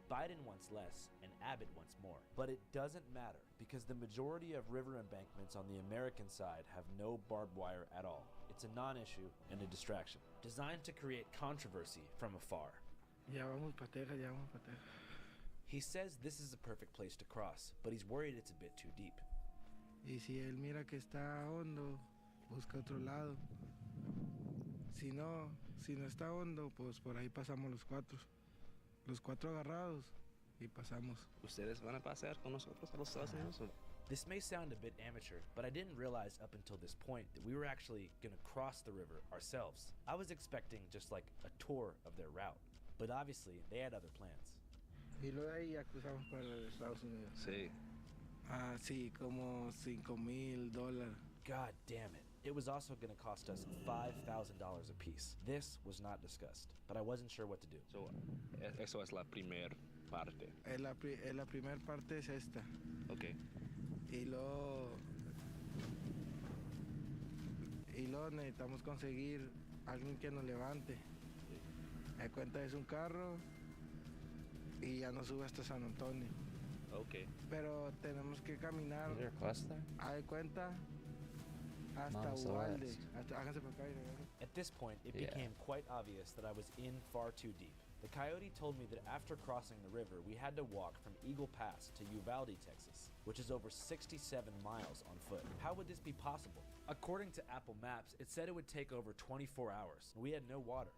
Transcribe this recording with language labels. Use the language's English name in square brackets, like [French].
[English] Biden wants less and Abbott wants more. But it doesn't matter because the majority of river embankments on the American side have no barbed wire at all. It's a non-issue and a distraction, designed to create controversy from afar. [Spanish] Ya vamos pa' Texas, ya vamos pa' Texas. [English] He says this is a perfect place to cross, but he's worried it's a bit too deep. [Spanish] Y si él mira que está hondo, busca otro lado. Si no está hondo, pues por ahí pasamos los 4. Los 4 agarrados y pasamos. ¿Ustedes van a pasar con nosotros a los Estados Unidos? [English] This may sound a bit amateur, but I didn't realize up until this point that we were actually going to cross the river ourselves. I was expecting just like a tour of their route, but obviously they had other plans. [Spanish] Y luego ahí ya cruzamos para los Estados Unidos. Sí. Ah, sí, como $5,000. [English] God damn it. It was also going to cost us $5,000 a piece. This was not discussed, but I wasn't sure what to do. [Spanish] So, eso es la primer parte. La primer parte es esta. [English] Okay. [Spanish] Y luego necesitamos conseguir alguien que nos levante. Me cuenta es un carro y ya nos sube hasta San Antonio. [English] Okay. [Spanish] Pero tenemos que caminar. [English] Is there a quest there? [Spanish] Haz cuenta hasta Uvalde. Háganse para acá y regresan. [English] At this point, it became quite obvious that I was in far too deep. The coyote told me that after crossing the river, we had to walk from Eagle Pass to Uvalde, Texas, which is over 67 miles on foot. How would this be possible? According to Apple Maps, it said it would take over 24 hours. We had no water.